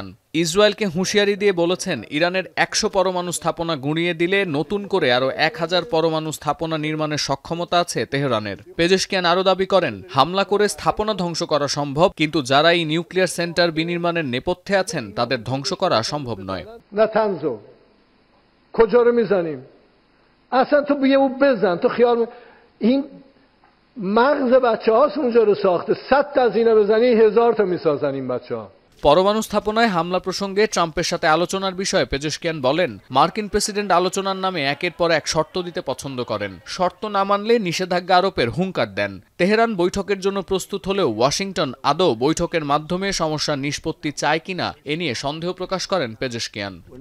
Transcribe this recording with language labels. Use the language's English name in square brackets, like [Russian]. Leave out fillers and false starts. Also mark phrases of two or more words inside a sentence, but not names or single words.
[Bangla] ইসরায়েলকে হুঁশিয়ারি দিয়ে বলেছেন, ইরানের 100 পরমাণু স্থাপনা গুঁড়িয়ে দিলে নতুন করে আরও 1000 পরমাণু স্থাপনা নির্মাণের সক্ষমতা আছে তেহরানের। পেজেশকিয়ান আরও দাবি করেন, হামলা করে স্থাপনা ধ্বংস করা সম্ভব, কিন্তু যারা এই [English] nuclear center [Bangla] বিনির্মাণের নেপথ্যে আছেন তাদের ধ্বংস করা সম্ভব নয়। [Persian] مغز بچه هاست اونجا رو ساخته 100 تا از اینا بزنی 1000 تا میسازن این بچه ها। [Bangla] পরমাণু স্থাপনায় হামলা প্রসঙ্গে ট্রাম্পের সাথে আলোচনার বিষয়ে পেজেশকিয়ান বলেন, মার্কিন প্রেসিডেন্ট আলোচনার নামে একের পর এক শর্ত দিতে পছন্দ করেন। শর্ত না মানলে নিষেধাজ্ঞা আরোপের হুঙ্কার দেন। তেহরান বৈঠকের জন্য প্রস্তুত হলেও ওয়াশিংটন আদৌ বৈঠকের মাধ্যমে সমস্যার নিষ্পত্তি চায় কিনা এ নিয়ে সন্দেহ প্রকাশ করেন পেজেশকিয়ান।